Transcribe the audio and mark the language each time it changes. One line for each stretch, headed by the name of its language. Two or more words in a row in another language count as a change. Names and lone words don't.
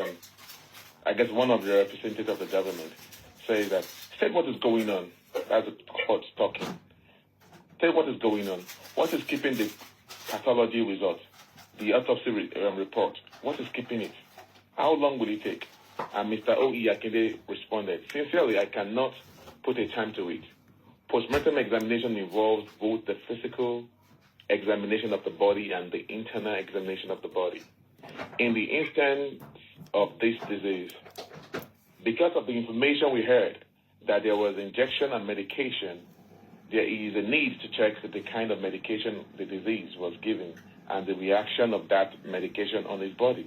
English: I guess one of the representatives of the government says that, state what is going on. As the court talking. Tell what is going on. What is keeping the pathology result, the autopsy report? What is keeping it? How long will it take? And Mr. O.E. Akinde responded, sincerely, I cannot put a time to it. Postmortem examination involves both the physical examination of the body and the internal examination of the body. In the instance of this disease, because of the information we heard, that there was injection and medication, there is a need to check the kind of medication the disease was given and the reaction of that medication on his body.